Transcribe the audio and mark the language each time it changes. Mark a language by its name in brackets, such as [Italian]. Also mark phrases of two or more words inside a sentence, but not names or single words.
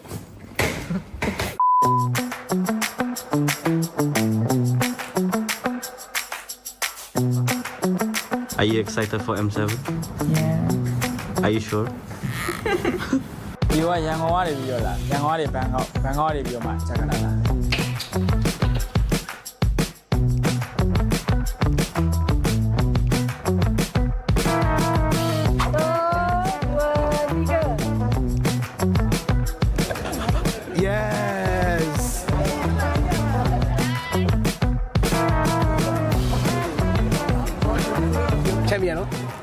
[English] Are you excited for M7? Yeah. Are you sure? [Burmese] ဒီကရန်ကုန်ကနေပြီးတော့လာရန်ကုန်ကနေဘန်ကောက်ကနေပြီးတော့မှချက်ကနာလာ [English] Yes! Champion, no?